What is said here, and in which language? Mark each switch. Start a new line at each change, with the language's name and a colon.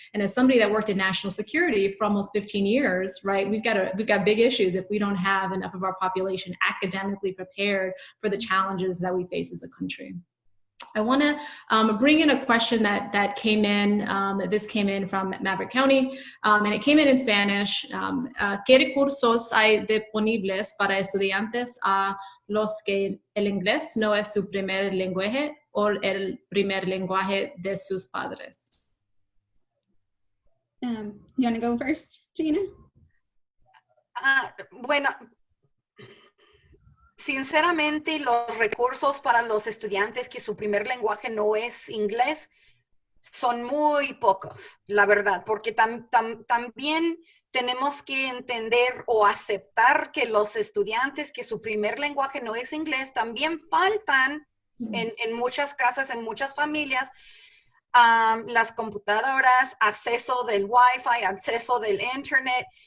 English: And as somebody that worked in national security for almost 15 years, right, we've got big issues if we don't have enough of our population academically prepared for the challenges that we face as a country. I want to bring in a question that came in. This came in from Maverick County, and it came in Spanish.
Spanish: ¿Qué recursos hay disponibles para estudiantes a los que el inglés no es su primer lenguaje o el primer lenguaje de sus padres?
English: You want to go first, Gina?
Spanish: Bueno, sinceramente, los recursos para los estudiantes que su primer lenguaje no es inglés son muy pocos, la verdad, porque también tenemos que entender o aceptar que los estudiantes que su primer lenguaje no es inglés también faltan en muchas casas, en muchas familias, las computadoras, acceso del Wi-Fi, acceso del Internet.